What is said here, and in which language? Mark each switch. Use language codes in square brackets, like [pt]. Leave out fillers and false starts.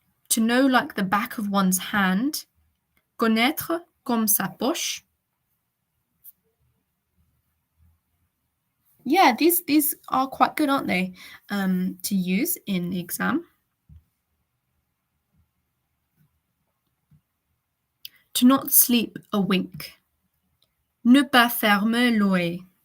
[en] To know like the back of one's hand. [fr] Connaître comme sa poche. [en] Yeah, these are quite good, aren't they, to use in the exam. To not sleep a wink. [fr] Ne pas fermer l'œil.